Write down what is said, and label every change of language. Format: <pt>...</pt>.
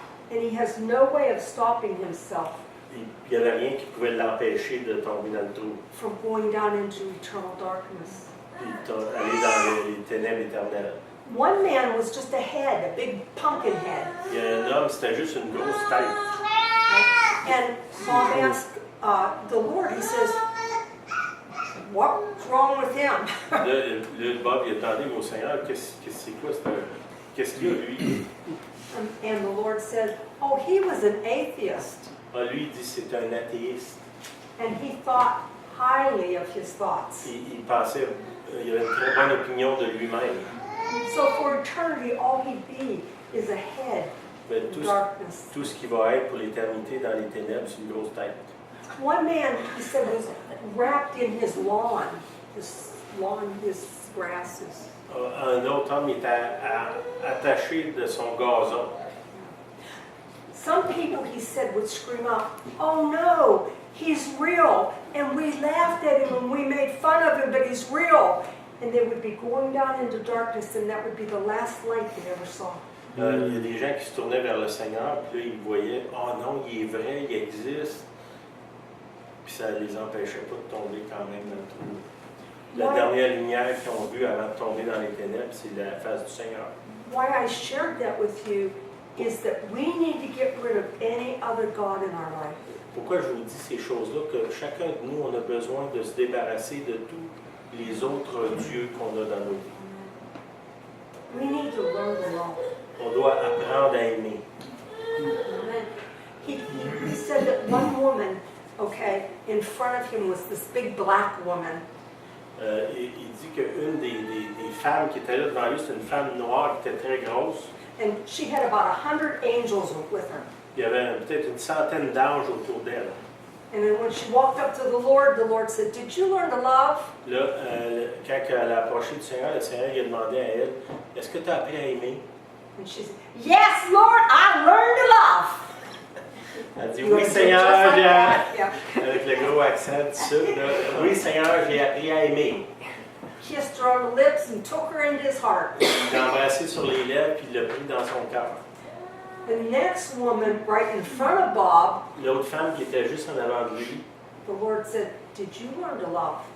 <en>And he has no way of stopping himself</en> <fr>Il n'y avait rien qui pouvait l'empêcher de tomber dans le trou,</fr> <en>from going down into eternal darkness.</en> <fr>puis aller dans les ténèbres éternelles.</fr> <en>One man was just a head, a big pumpkin head.</en> <fr>Il y a un homme, c'était juste une grosse tête.</fr> <en>And Bob asked the Lord, he says, what's wrong with him?</en> <fr>Là, Bob, il a demandé au Seigneur, c'est quoi, qu'est-ce qu'il y a, lui?</fr> <en>And the Lord said, oh, he was an atheist.</en> <fr>Ah, lui, il dit c'est un athéiste.</fr> <en>And he thought highly of his thoughts.</en> <fr>Il pensait, il avait une très bonne opinion de lui-même.</fr> <en>So for eternity, all he'd be is a head</en> <fr>Mais</fr> <en>in darkness.</en> <fr>tout ce qui va être pour l'éternité dans les ténèbres, c'est une grosse tête.</fr> <en>One man, he said, was wrapped in his lawn, his grasses.</en> <fr>Un autre homme était attaché de son gazon.</fr> <en>Some people, he said, would scream out, oh no, he's real. And we laughed at him and we made fun of him, but he's real. And they would be going down into darkness, and that would be the last light they ever saw.</en> <fr>Il y a des gens qui se tournaient vers le Seigneur, puis là, ils voyaient, oh non, il est vrai, il existe. Puis ça ne les empêchait pas de tomber quand même dans le trou. La dernière lumière qu'ils ont vue avant de tomber dans les ténèbres, c'est la face du Seigneur.</fr> <en>Why I shared that with you is that we need to get rid of any other God in our life.</en> <fr>Pourquoi je vous dis ces choses-là? Que chacun de nous, on a besoin de se débarrasser de tous les autres dieux qu'on a dans nos vies.</fr> <en>We need to learn to love.</en> <fr>On doit apprendre à aimer.</fr> <en>Amen. He said that one woman, okay, in front of him was this big black woman.</en> <fr>Il dit qu'une des femmes qui était là devant lui, c'était une femme noire qui était très grosse.</fr> <en>And she had about 100 angels with her.</en> <fr>Il y avait peut-être une centaine d'anges autour d'elle.</fr> <en>And then when she walked up to the Lord said, did you learn to love?</en> <fr>Là, quand elle a approché du Seigneur, le Seigneur lui a demandé à elle, est-ce que tu as appris à aimer?</fr> <en>And she said, yes, Lord, I learned to love.</en> <fr>Elle dit,</fr> <en>You</en> <fr>oui</fr> <en>want to do it</en> <fr>Seigneur,</fr> <en>just like that? Yeah.</en> <fr>avec le gros accent du sud, là, oui Seigneur, j'ai appris à aimer.</fr> <en>Kissed her on the lips and took her into his heart.</en> <fr>Il l'a embrassé sur les lèvres puis il l'a pris dans son cœur.</fr> <en>The next woman right in front of Bob,</en> <fr>L'autre femme qui était juste en avant de lui,</fr> <en>the Lord said, did you learn to love?</en>